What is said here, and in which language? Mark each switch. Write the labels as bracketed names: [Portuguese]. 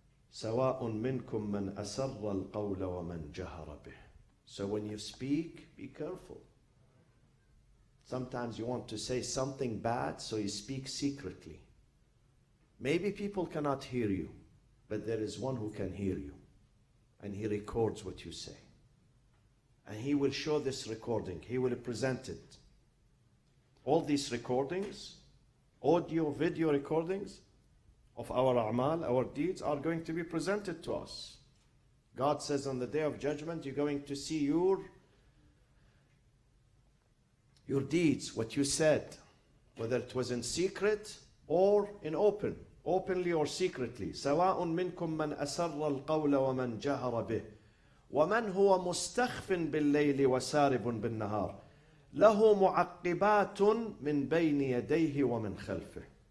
[Arabic] سواء منكم من أسر القول ومن جهر به. [English] So when you speak, be careful. Sometimes you want to say something bad, so you speak secretly. Maybe people cannot hear you, but there is one who can hear you, and he records what you say. And he will show this recording. He will present it. All these recordings, audio, video recordings of our a'mal, our deeds, are going to be presented to us. God says on the Day of Judgment, you're going to see your deeds, what you said, whether it was in secret or in openly or secretly. [Arabic] سواء منكم من أسر القول ومن جهر به ومن هو مستخف بالليل وسارب بالنهار له معقبات من بين يديه ومن خلفه.